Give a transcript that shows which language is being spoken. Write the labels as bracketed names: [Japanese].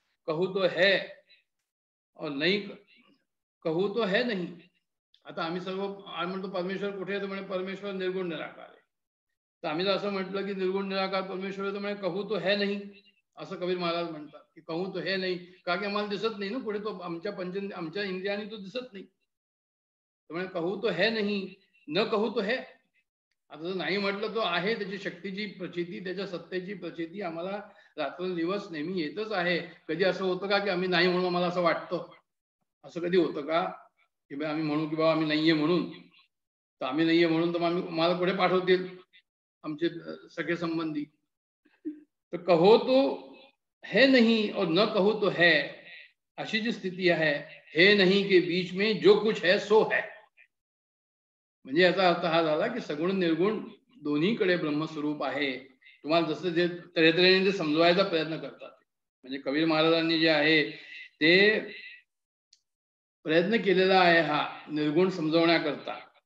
[Hindi] कहू तो है और नहीं कहू तो है नहीं. [Marathi] आता आम्ही सर्व म्हणतो परमेश्वर कुठे आहे, तर म्हणे परमेश्वर निर्गुण निराकार आहे. तर आम्ही जर असं म्हटलं की निर्गुण निराकार परमेश्वर आहे, तर म्हणे [Hindi] कहू तो है नहीं, [Marathi] असं कबीर महाराज म्हणतात की कहू तो है नहीं, का की आम्हाला दिसत नाही ना पुढे, तो आमच्या इंद्रियाने तो दिसत नाही. तर म्हणे [Hindi] कहू तो है नहीं, न कहू तो है. [Marathi] आता जर नाही म्हटलं तो आहे, त्याची शक्तीची प्रचिती, त्याच्या सत्तेची प्रचिती आम्हाला रात्रंदिवस नेहमी येतच आहे. कधी असं होतं का की आम्ही नाही म्हणून आम्हाला असं वाटतं? असं कधी होतं का की बा आम्ही म्हणू की बाबा आम्ही नाहीये म्हणून, तर आम्ही नाहीये म्हणून तर आम्ही मला पुढे पाठवतील आमचे सगळे संबंधी. [Hindi] तर कहो तो है नहीं और न कहो तो है, [Marathi] अशी जी स्थिती आहे, [Hindi] हे नहीं के बीच में जो कुछ है सो है. [Marathi] म्हणजे याचा अर्थ हा झाला की सगुण निर्गुण दोन्हीकडे ब्रह्मस्वरूप आहे. तुम्हाला जसं जे तऱ्हेतऱ्हेने जे समजवायचा प्रयत्न करतात, म्हणजे कबीर महाराजांनी जे आहे ते प्रयत्न केलेला आहे हा निर्गुण समजवण्याकरता.